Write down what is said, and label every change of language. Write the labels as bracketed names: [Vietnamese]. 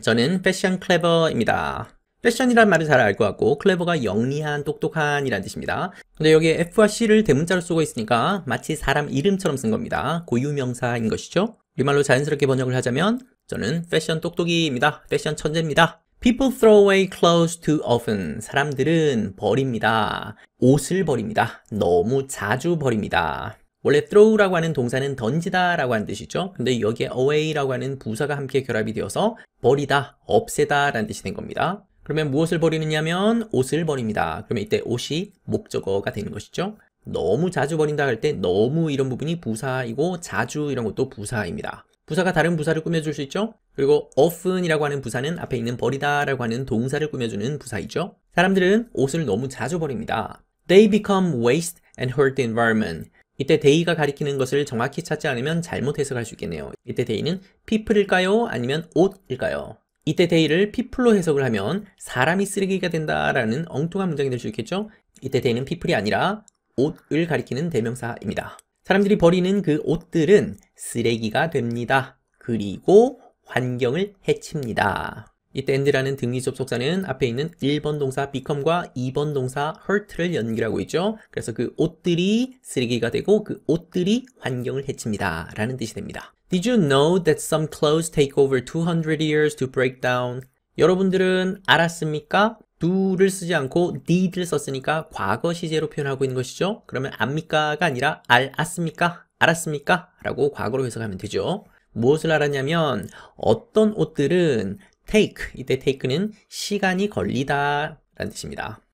[Korean] 저는 fashion clever입니다. 패션이란 말을 잘 알 것 같고 clever가 영리한, 똑똑한 이란 뜻입니다. 근데 여기에 F와 C를 대문자로 쓰고 있으니까 마치 사람 이름처럼 쓴 겁니다. 고유명사인 것이죠. 우리말로 자연스럽게 번역을 하자면 저는 패션 똑똑이입니다. 패션 천재입니다. [English] People throw away clothes too often. [Korean] 사람들은 버립니다. 옷을 버립니다. 너무 자주 버립니다. 원래 throw라고 하는 동사는 던지다 라고 하는 뜻이죠. 근데 여기에 away라고 하는 부사가 함께 결합이 되어서 버리다, 없애다 라는 뜻이 된 겁니다. 그러면 무엇을 버리느냐면 옷을 버립니다. 그러면 이때 옷이 목적어가 되는 것이죠. 너무 자주 버린다 할 때 너무 이런 부분이 부사이고 자주 이런 것도 부사입니다. 부사가 다른 부사를 꾸며줄 수 있죠. 그리고 often이라고 하는 부사는 앞에 있는 버리다 라고 하는 동사를 꾸며주는 부사이죠. 사람들은 옷을 너무 자주 버립니다. [English] They become waste and hurt the environment. [Korean] 이때 they가 가리키는 것을 정확히 찾지 않으면 잘못 해석할 수 있겠네요. 이때 they는 people일까요? 아니면 옷일까요? 이때 they를 people로 해석을 하면 사람이 쓰레기가 된다라는 엉뚱한 문장이 될 수 있겠죠. 이때 they는 people이 아니라 옷을 가리키는 대명사입니다. 사람들이 버리는 그 옷들은 쓰레기가 됩니다. 그리고 환경을 해칩니다. 이때 and라는 등위 접속사는 앞에 있는 1번 동사 become과 2번 동사 hurt를 연결하고 있죠. 그래서 그 옷들이 쓰레기가 되고 그 옷들이 환경을 해칩니다 라는 뜻이 됩니다. [English] Did you know that some clothes take over 200 years to break down? [Korean] 여러분들은 알았습니까? do를 쓰지 않고 did를 썼으니까 과거 시제로 표현하고 있는 것이죠. 그러면 압니까가 아니라 알았습니까? 알았습니까? 라고 과거로 해석하면 되죠. 무엇을 알았냐면 어떤 옷들은 take, 이때 take는 시간이 걸리다 라는 뜻입니다.